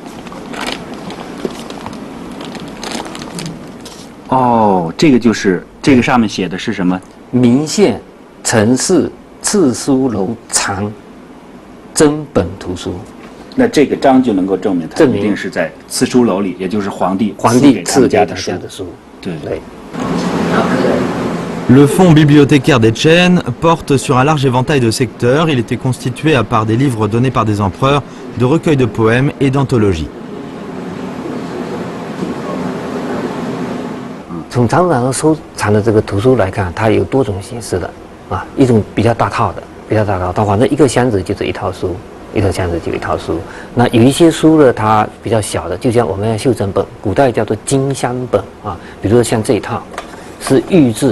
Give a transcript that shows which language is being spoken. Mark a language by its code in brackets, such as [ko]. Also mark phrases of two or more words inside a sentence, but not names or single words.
[zh] 哦，这个就是这个上面写的是什么？明县陈氏次书楼藏真本图书。那这个章就能够证明它一定是在次书楼里，也就是皇帝赐给他的书。对。 [fr] Le fonds bibliothécaire des Chen porte sur un large éventail de secteurs. Il était constitué, à part des livres donnés par des empereurs, de recueils de poèmes et d'anthologies. [zh] 从常常收藏的这个图书来看，它有多种形式的啊，一种比较大套的，它反正一个箱子就是一套书，一个箱子就一套书。那有一些书呢，它比较小的，就像我们的袖珍本，古代叫做金香本啊，比如说像这一套，是御制。